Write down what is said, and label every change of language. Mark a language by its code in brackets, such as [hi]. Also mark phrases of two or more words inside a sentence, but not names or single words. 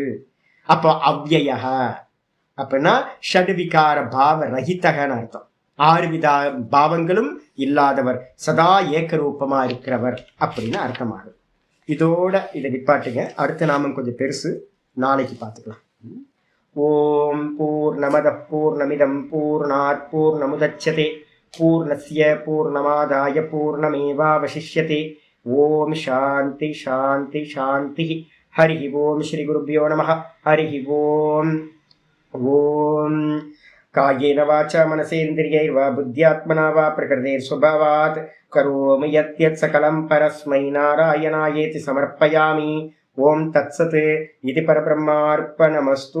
[ta] அப்போ அவ்யயா அப்படின்னா ஷட்விகார பாவ ரஹிதகன்னு அர்த்தம். 6 வித பாவங்களும் இல்லாதவர், சதா ஏக்கரூபமா இருக்கிறவர் அப்படின்னு அர்த்தமாகும். இதோட இதை நிப்பாட்டுங்க. அடுத்த நாமம் கொஞ்சம் பெருசு, நாளைக்கு பார்த்துக்கலாம். [sa] ओम् पूर्णमदः पूर्णमिदं पूर्णात् पूर्णमुदच्यते पूर्णस्य पूर्णमादाय पूर्णमेवावशिष्यते. ओम् शान्ति शान्ति शान्ति. हरि ओम्। श्री गुरुभ्यो नमः. हरि ओम्. ओम् कायेन वाचा मनसेन्द्रियैर्वा बुद्ध्यात्मना वा प्रकृतेस्स्वभावात् करोमि यद्यत् सकलं परस्मै नारायणायेति समर्पयामि. ओम् तत्सत्। इदं परब्रह्मार्पणमस्तु.